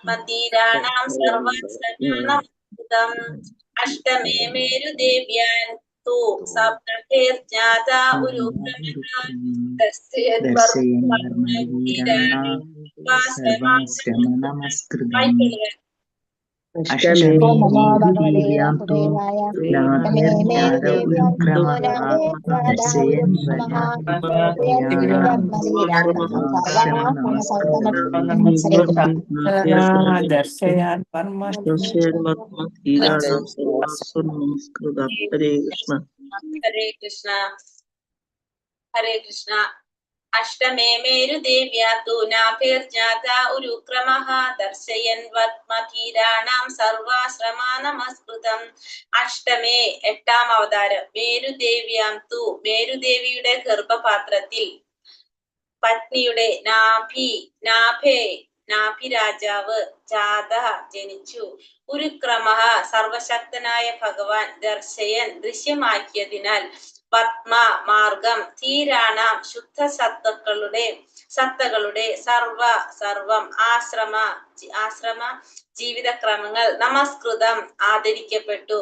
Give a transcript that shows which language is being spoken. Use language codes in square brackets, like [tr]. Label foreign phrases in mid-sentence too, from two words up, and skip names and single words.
[sa] അഷ്ടമേ മേരുദേവ്യാൻ तु सप्तैर्ज्ञाता ദർശയൻ ധർമ്മവീരാണാം സർവാശ്രമനമസ്കൃതം അഷ്ടമേ അഷ്ടമേരുദീര്യാം തു നാഭ്യജ്ഞാതപുരുക്രമഃ ദർശയൻ വർണ്ണവീരാണാം സർവാശ്രമനമസ്കൃതം ദർശയാൻ വർമ്മ ഹരേ കൃഷ്ണ. हरे कृष्ण हरे कृष्ण अष्टमे मेरुदेव्या तु नाभिर्ज्ञाता उरुक्रमः दर्शयन् वत्मधीराणां സർവാശ്രമാനമസ്കൃതം. [ml] അഷ്ടമേ എട്ടാം അവതാരം [sa] മേരുദേവ്യാം തു [ml] മേരുദേവിയുടെ ഗർഭപാത്രത്തിൽ പത്നിയുടെ നാഭി രാജാവ് ജാത ജനിച്ചു. ഉരുക്രമഃ സർവശക്തനായ ഭഗവാൻ ദർശയൻ ദൃശ്യമാക്കിയതിനാൽ പത്മ മാർഗം ധീരാണാം ശുദ്ധ സത്തകളുടെ സർവം ആശ്രമ ജീവിതക്രമങ്ങൾ നമസ്കൃതം ആദരിക്കപ്പെട്ടു.